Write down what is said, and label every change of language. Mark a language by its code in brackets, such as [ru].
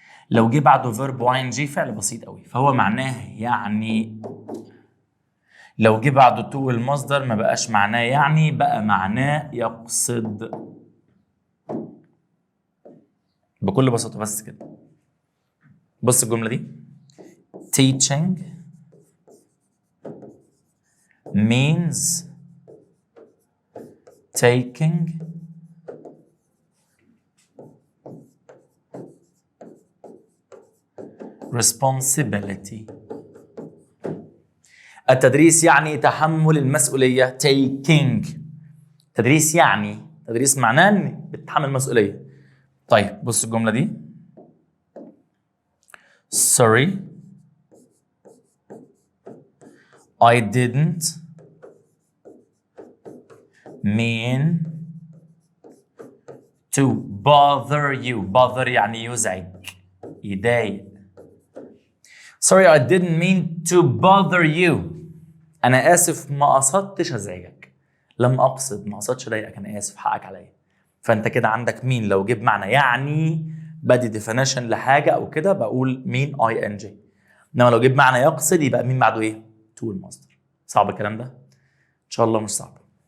[ar] لو جه بعده verb ing فعل بسيط قوي فهو معناه يعني. لو جه بعده to المصدر ما بقاش معناه يعني، بقى معناه يقصد بكل بساطة. بس كده. بص الجملة دي [en] teaching means taking responsibility. [ar] التدريس يعني تحمل المسؤولية. taking تدريس يعني، تدريس معناه ان بتتحمل مسؤولية. طيب بص الجملة دي [en] sorry I didn't mean to bother you. [ar] bother يعني يزعج يضايق. [en] sorry I didn't mean to bother you. [ar] أنا آسف ما قصدتش أزعجك. لم أقصد، ما قصدتش أضايقك، أنا آسف حقك عليا. فأنت كده عندك مين لو جيب معنى يعني بدي definition لحاجة أو كده بقول مين ing. إنما لو جيب معنى يقصد يبقى مين بعده إيه؟ to المصدر. صعب الكلام ده؟ إن شاء الله مش صعب.